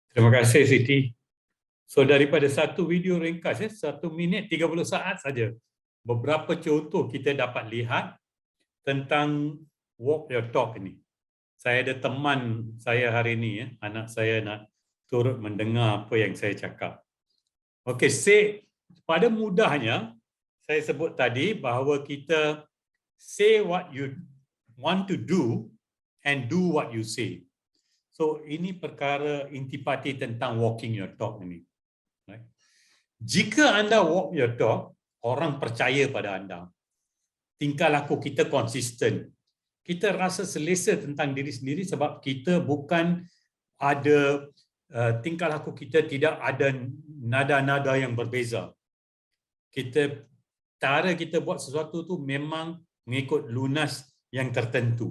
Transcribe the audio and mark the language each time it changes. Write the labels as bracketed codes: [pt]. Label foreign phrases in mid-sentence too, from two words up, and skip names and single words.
[ms] Terima kasih Siti. So daripada satu video ringkas 1 minit 30 saat saja, beberapa contoh kita dapat lihat tentang [en] walk your talk [ms] ini. Saya ada teman saya hari ini, anak saya nak turut mendengar apa yang saya cakap. Okey, pada mudahnya saya sebut tadi bahawa kita [en] say what you want to do and do what you say. [ms] So ini perkara intipati tentang [en] walking your talk [ms] ini. Right? Jika anda [en] walk your talk, [ms] orang percaya pada anda. Tingkah laku kita konsisten. Kita rasa selesa tentang diri sendiri sebab kita bukan ada tingkah laku kita tidak ada nada-nada yang berbeza. Cara kita buat sesuatu tu memang mengikut lunas yang tertentu.